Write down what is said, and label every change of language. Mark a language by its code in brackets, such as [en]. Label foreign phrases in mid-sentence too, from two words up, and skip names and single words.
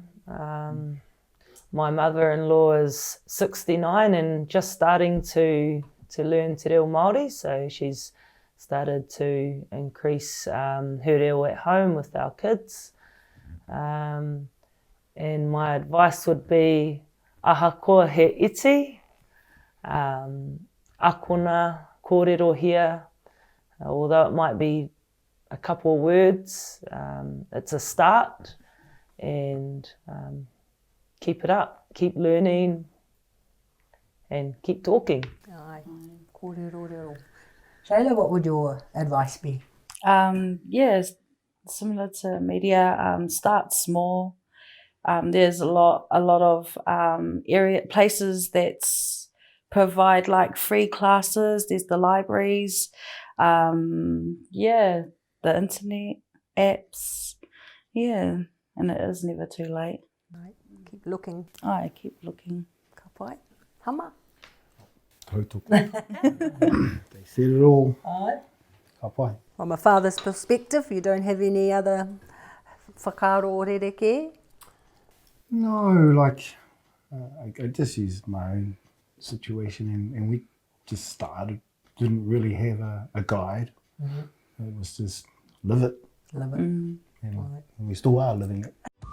[en] My mother-in-law is 69 and just starting to learn Te Reo Māori, so she's started to increase her reo at home with our kids. And my advice would be [mi] ahakoa he iti, akona kōrero here, [en] although it might be a couple of words, it's a start, and keep it up, keep learning and keep talking. [mi] Ai, kōrero reo. [en] Shayla, what would your advice be? Similar to media, start small. There's a lot of places that provide like free classes. There's the libraries, the internet apps, and it is never too late. Right. Keep looking. Keep looking. [mi] Ka pai. Hama. Tautoko. Te Reo. Ka pai. [en] From a father's perspective, you don't have any other [mi] whakaaro o rereke? [en] No, like, I just used my own situation and we just started. Didn't really have a guide. Mm-hmm. It was just live it. Live it. And we still are living it.